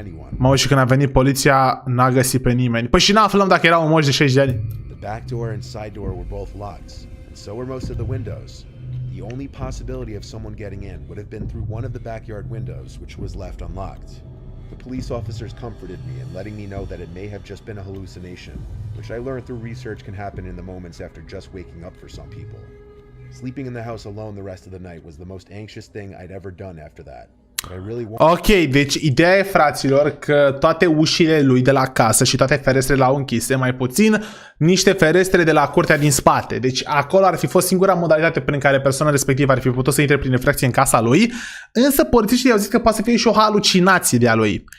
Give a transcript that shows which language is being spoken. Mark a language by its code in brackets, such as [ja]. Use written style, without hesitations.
[ro] Mă, și când a venit poliția, n-a găsit pe nimeni. Păi și n-aflăm dacă era un moș de 60 de ani. [en] The back door and side door were both locked, and so were most of the windows. The only possibility of someone getting in would have been through one of the backyard windows, which was left unlocked. The police officers comforted me in letting me know that it may have just been a hallucination, which I learned through research can happen in the moments after just waking up for some people. Sleeping in the house alone the rest of the night was the most anxious thing I'd ever done after that. [ro] Ok, deci ideea e, fraților, că toate ușile lui de la casă și toate ferestrele l-au închise, mai puțin niște ferestre de la curtea din spate. Deci acolo ar fi fost singura modalitate prin care persoana respectivă ar fi putut să intre prin infracție în casa lui, însă polițiștii i-au zis că poate să fie și o halucinație de a lui.